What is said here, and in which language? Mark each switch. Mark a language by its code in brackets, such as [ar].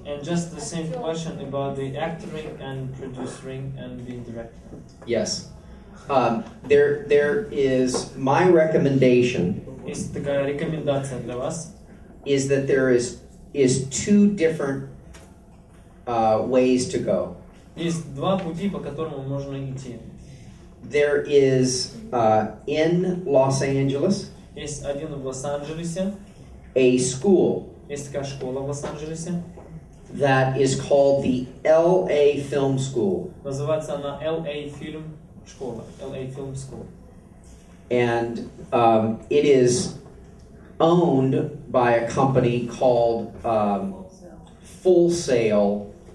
[en] And just the same question about the acting and producing and being director. Yes. There is my recommendation [ru] Есть такая рекомендация для вас. [en] is that there is two different ways to go. [ru] Есть два пути, по которым можно идти. [en] There is in Los Angeles [ru] Есть один в Лос-Анджелесе, [en] a school [ru] есть такая школа в Лос-Анджелесе, [en] that is called the LA Film School. [ru] называется она LA Film школа, LA Film School. [en] And it is owned by a company called Full Sail.